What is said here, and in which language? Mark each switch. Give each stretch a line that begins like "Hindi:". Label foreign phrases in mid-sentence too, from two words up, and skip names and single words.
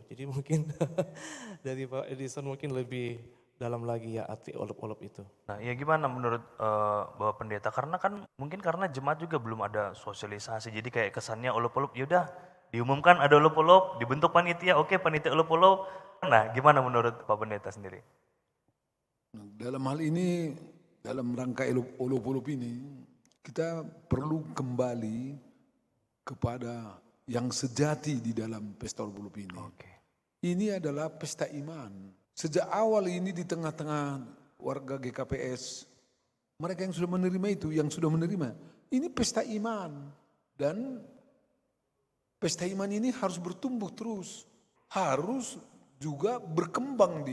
Indonesian: Jadi mungkin dari Pak Edison mungkin lebih dalam lagi ya arti olop-olop itu. Nah, ya gimana menurut Bapak Pendeta? Karena kan mungkin karena jemaat juga belum ada sosialisasi. Jadi kayak kesannya olop-olop, yaudah diumumkan ada olop-olop, dibentuk panitia, oke panitia olop-olop. Nah, gimana menurut Pak Pendeta sendiri? Dalam hal ini, dalam rangka olop-olop ini, kita perlu kembali kepada yang sejati di dalam pesta olop-olop ini. Ini adalah pesta iman. Sejak awal ini di tengah-tengah warga GKPS, mereka yang sudah menerima itu, yang sudah menerima, ini pesta iman. Dan pesta iman ini harus bertumbuh terus, harus juga berkembang dia.